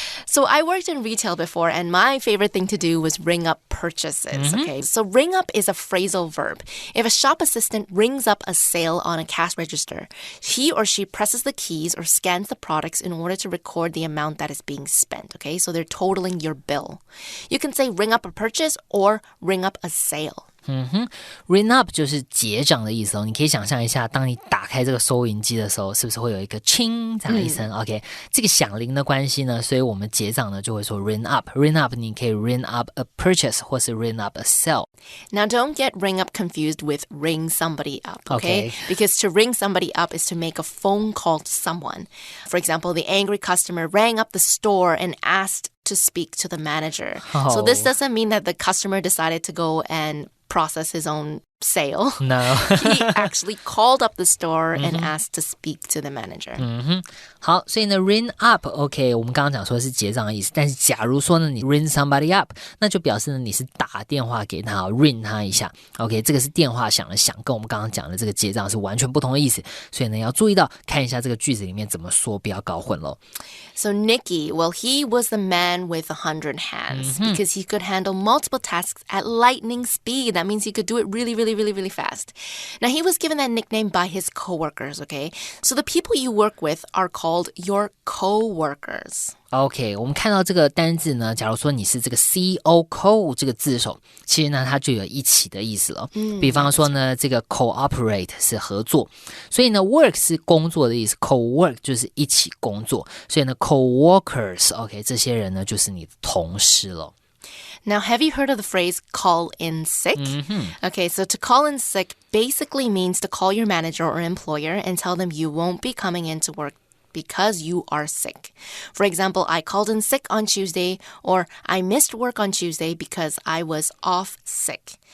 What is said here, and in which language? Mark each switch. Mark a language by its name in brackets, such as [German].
[English] So I worked in retail before, and my favorite thing to do was ring up purchases. Okay. So ring up is a phrasal verb. If a shop assistant rings up a sale on a cash register, he or she presses the keys or scans the products in order to record the amount that is being spent. Okay. So they're totaling your bill. You can say ring up a purchase or ring up a sale. [Chinese] Ring up 就是结账的意思哦。你可以想象一下，当你打开这个收银机的时候，是不是会有一个轻这样一声？OK， 这个响铃的关系呢，所以我们结账呢就会说 ring up。ring up 你可以 [English] ring up a purchase [Chinese] 或是 [English] ring up a sale。 Now don't get ring up confused with ring somebody up, okay? Because to ring somebody up is to make a phone call to someone. For example, the angry customer rang up the store and asked to speak to the manager. So this doesn't mean that the customer decided to go and process his own sale. No. He actually called up the store and asked to speak to the manager. [Chinese] 好，所以呢 ring up OK 我们刚刚讲说是结账的意思，但是假如说呢你 ring somebody up 那就表示呢你是打电话给他 ring 他一下 OK 这个是电话响了响，跟我们刚刚讲的这个结账是完全不同的意思，所以呢要注意到看一下这个句子里面怎么说，不要搞混咯。 [English] So Nicky, well, he was the man with 100 hands because he could handle multiple tasks at lightning speed. That means he could do it really, really, really, really fast. Now, he was given that nickname by his coworkers, okay? So the people you work with are called your coworkers. [Chinese] OK 我们看到这个单字呢，假如说你是这个 co 这个字首，其实呢它就有一起的意思了。比方说呢这个 cooperate 是合作，所以呢 work 是工作的意思， co-work 就是一起工作，所以呢 co-workers OK 这些人呢就是你的同事了。 [English] Now, have you heard of the phrase call in sick? Okay, so to call in sick basically means to call your manager or employer and tell them you won't be coming into work because you are sick. For example, I called in sick on Tuesday, or I missed work on Tuesday because I was off sick.